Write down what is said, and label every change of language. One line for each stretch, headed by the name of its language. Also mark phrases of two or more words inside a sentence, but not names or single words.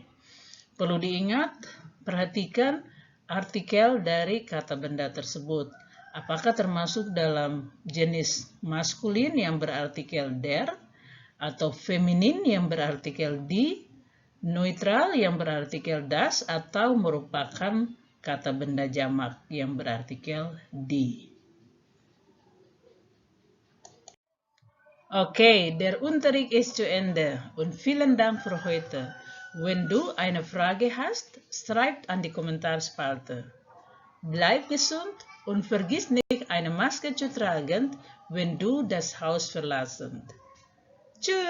Indonesian: Perlu diingat, perhatikan artikel dari kata benda tersebut. Apakah termasuk dalam jenis maskulin yang berartikel der, atau feminin yang berartikel die, neutral yang berartikel das, atau merupakan kata benda jamak yang berartikel die.
German: Okay, der Unterricht ist zu Ende und vielen Dank für heute. Wenn du eine Frage hast, schreib an die Kommentarspalte. Bleib gesund und vergiss nicht, eine Maske zu tragen, wenn du das Haus verlässt.